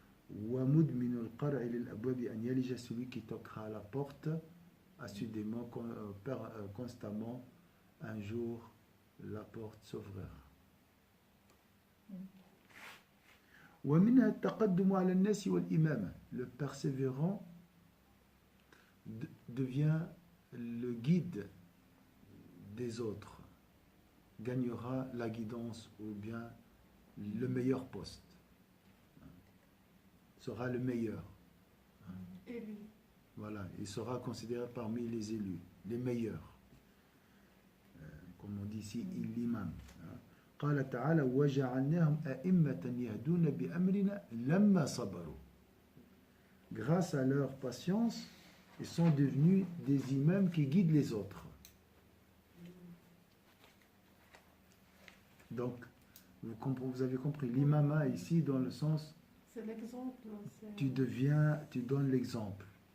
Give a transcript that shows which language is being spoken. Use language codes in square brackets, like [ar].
[ar] ومدمن القرع للأبواب أن يلج, [fr] celui qui toquera à la porte assidûment, constamment, un jour la porte s'ouvrira. [ar] ومنها التقدم على الناس والإمامة. [fr] Le persévérant devient le guide des autres, gagnera la guidance ou bien le meilleur poste, sera le meilleur. Élu. Voilà, il sera considéré parmi les élus, les meilleurs. Comme on dit ici, l'imam. [ar] قال تعالى وجعلناهم أئمة يهدون بأمرنا لما صبروا. [fr] Grâce à leur patience, ils sont devenus des imams qui guident les autres. Donc, vous avez compris, l'imama ici dans le sens, c'est l'exemple. tu donnes l'exemple.